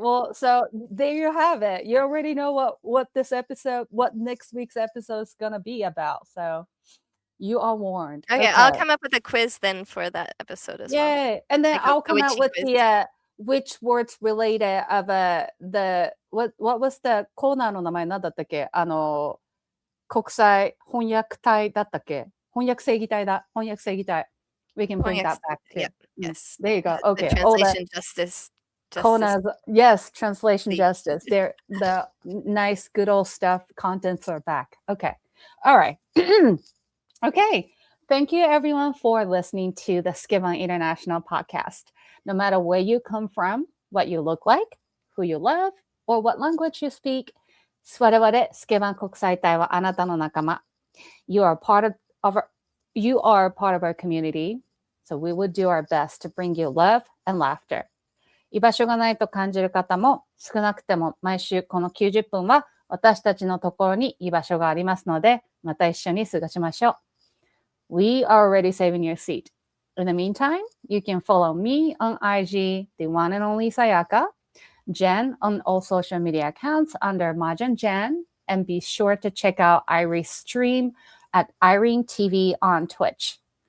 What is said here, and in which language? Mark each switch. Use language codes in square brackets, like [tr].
[en] Well, so there you have it. You already know what next week's episode is gonna be about. So you are warned. Okay, I'll come up with a quiz then for that episode as well. Yeah, and then I'll come out with the which words related of the what was the [ja] コーナーの名前なんだったっけ？国際翻訳隊だったっけ？翻訳正義隊だ。翻訳正義隊。 [en] We can bring that back too. Yeah. Yes. There you go. Okay. Translation justice. Kona's, yes, translation justice. They're the nice, good old stuff. Contents are back. Okay. All right. Okay. Thank you, everyone, for listening to the Skivan International podcast. No matter where you come from, what you look like, who you love, or what language you speak, [ja] 我々スケバン国際隊はあなたの仲間。 [en] You are part of our community, so we will do our best to bring you love and laughter. [ja] 居場所がないと感じる方も少なくても毎週この90分は私たちのところに居場所がありますのでまた一緒に過ごしましょう。 [en] We are already saving your seat. In the meantime, you can follow me on IG, the one and only Sayaka, Jen on all social media accounts under Mahjong Jen, and be sure to check out Airi's stream at Irene TV on Twitch.